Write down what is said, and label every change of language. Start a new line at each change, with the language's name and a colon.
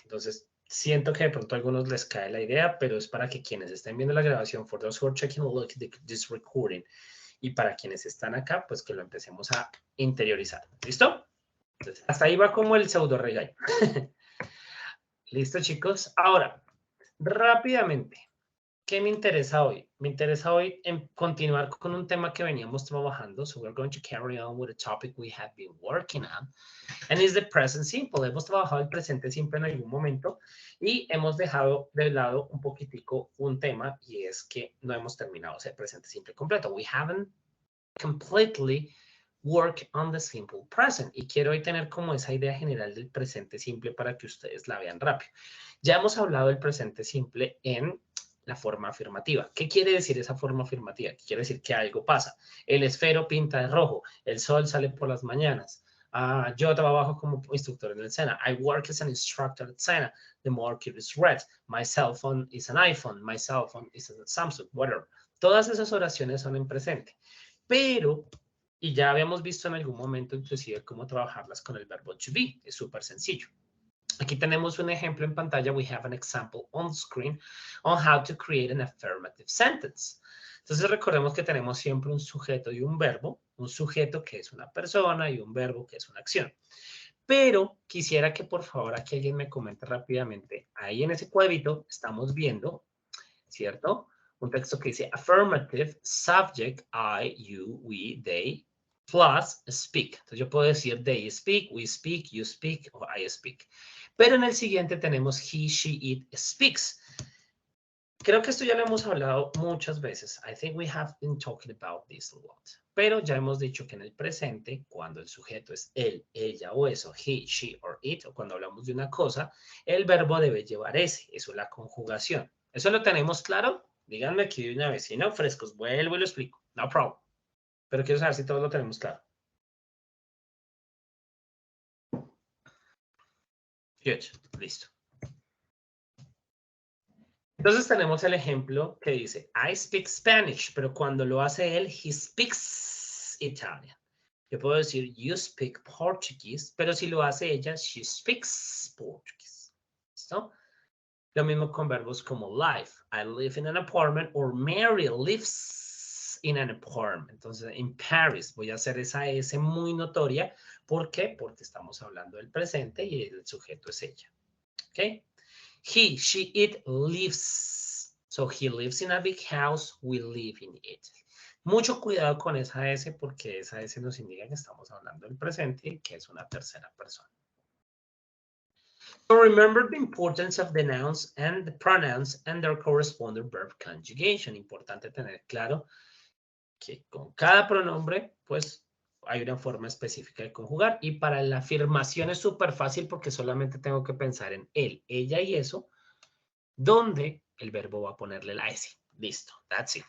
Spanish: Entonces, siento que de pronto a algunos les cae la idea, pero es para que quienes estén viendo la grabación,
English: for those who are checking a look at this recording,
Spanish: y para quienes están acá, pues que lo empecemos a interiorizar. ¿Listo? Entonces, hasta ahí va como el pseudo regaño. ¿Listo, chicos? Ahora, Rápidamente, ¿qué me interesa hoy? Me interesa hoy en continuar con un tema que veníamos trabajando.
English: So we're going to carry on with a topic we have been working on. And it's the present simple.
Spanish: Hemos trabajado el presente simple en algún momento y hemos dejado de lado un poquitico un tema y es que no hemos terminado ese presente simple completo.
English: We haven't completely worked on the simple present.
Spanish: Y quiero hoy tener como esa idea general del presente simple para que ustedes la vean rápido. Ya hemos hablado del presente simple en la forma afirmativa. ¿Qué quiere decir esa forma afirmativa? Quiere decir que algo pasa. El esfero pinta de rojo, el sol sale por las mañanas. Yo trabajo como instructor en el SENA.
English: I work as an instructor at SENA. The market is red. My cell phone is an iPhone. My cell phone is a Samsung, whatever.
Spanish: Todas esas oraciones son en presente. Pero, y ya habíamos visto en algún momento inclusive cómo trabajarlas con el verbo to be. Es súper sencillo. Aquí tenemos un ejemplo en pantalla. We have an example on screen on how to create an affirmative sentence. Entonces recordemos que tenemos siempre un sujeto y un verbo. Un sujeto que es una persona y un verbo que es una acción. Pero quisiera que por favor aquí alguien me comente rápidamente. Ahí en ese cuadrito estamos viendo, ¿cierto? Un texto que dice
English: affirmative, subject, I, you, we, they, plus speak.
Spanish: Entonces yo puedo decir
English: they speak, we speak, you speak,
Spanish: o
English: I speak.
Spanish: Pero en el siguiente tenemos
English: he, she, it speaks.
Spanish: Creo que esto ya lo hemos hablado muchas veces.
English: I think we have been talking about this a lot.
Spanish: Pero ya hemos dicho que en el presente, cuando el sujeto es él, ella o eso,
English: he, she or it,
Spanish: o cuando hablamos de una cosa, el verbo debe llevar ese. Eso es la conjugación. ¿Eso lo tenemos claro? Díganme aquí de una vez. Si no, frescos, vuelvo y lo explico.
English: No problem.
Spanish: Pero quiero saber si todos lo tenemos claro.
English: Good. Listo.
Spanish: Entonces tenemos el ejemplo que dice,
English: I speak Spanish,
Spanish: pero cuando lo hace él,
English: he speaks Italian.
Spanish: Yo puedo decir,
English: you speak Portuguese,
Spanish: pero si lo hace ella,
English: she speaks Portuguese.
Spanish: ¿Listo? Lo mismo con verbos como live.
English: I live in an apartment, or Mary lives in an apartment.
Spanish: Entonces, en Paris, voy a hacer esa S muy notoria. ¿Por qué? Porque estamos hablando del presente y el sujeto es ella.
English: ¿Ok? He, she, it lives. So he lives in a big house, we live in it.
Spanish: Mucho cuidado con esa S porque esa S nos indica que estamos hablando del presente y que es una tercera persona.
English: So remember the importance of the nouns and the pronouns and their corresponding verb conjugation.
Spanish: Importante tener claro que con cada pronombre, pues hay una forma específica de conjugar. Y para la afirmación es súper fácil porque solamente tengo que pensar en él, ella y eso, donde el verbo va a ponerle la S. Listo,
English: that's it.